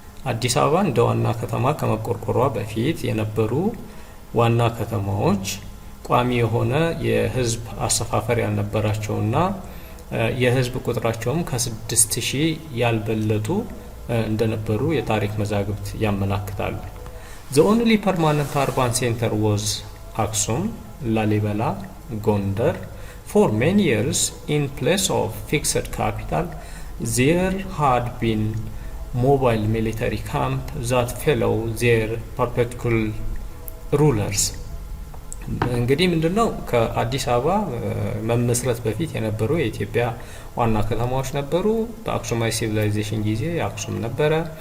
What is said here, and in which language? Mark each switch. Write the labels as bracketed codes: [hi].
[am] አዲስ አበባ እንደ ዋና ከተማ ከመቆርቆሯ በፊት የነበሩ ዋና ከተማዎች ቋሚ የሆነ የህዝብ አሰፋፈር ያልነበራቸውና የህዝብ ቁጥራቸውም ከ6000 ያልበለጡ እንደነበሩ የታሪክ መዛግብት ያመለክታሉ። [en] The only permanent urban center was Aksum, Lalibela, Gondar. For many years, in place of fixed capital, there had been mobile military camp that follow their perpetual rulers. [am] እንግዲህ ምንድነው ከአዲስ አበባ መመስረት በፊት የነበሩ የኢትዮጵያ ዋና ከተማዎች ነበሩ። በአክሱማዊ ሲቪላይዜሽን ጊዜ አክሱም ነበረ።